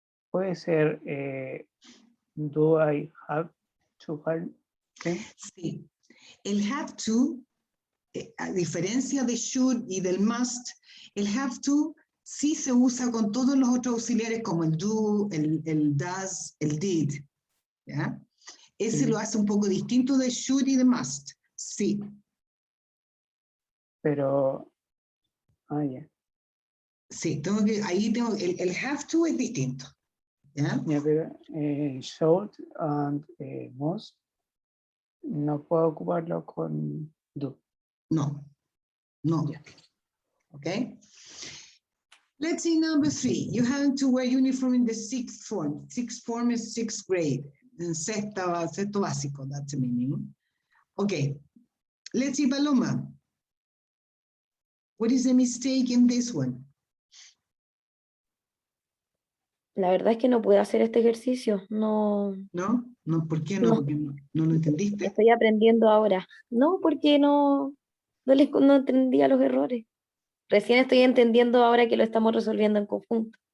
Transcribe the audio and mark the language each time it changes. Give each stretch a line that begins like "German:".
Spanish: Puede ser
English: do I have to call him?
Spanish: Sí. El have to, a diferencia de should y del must, el have to sí se usa con todos los otros auxiliares como el do, el does, el did. ¿Ya? Ese lo hace un poco distinto de should y de must. Sí. Pero, ya. Sí, ahí tengo, el have to es distinto. ¿Ya? Ya, pero should and must no puedo ocuparlo con do. No. No.
English: Yeah. Okay. Let's see number 3. You have to wear uniform in the sixth form. Sixth form is sixth grade.
Spanish: En sexto básico,
English: that's the meaning. Okay. Let's see, Paloma. What is the mistake in this one?
Spanish: La verdad es que no puedo hacer este ejercicio. No. ¿No? No, ¿por qué no? No. Porque no lo entendiste. Estoy aprendiendo ahora. No, porque no entendía los errores. Recién estoy entendiendo ahora que lo estamos resolviendo en conjunto.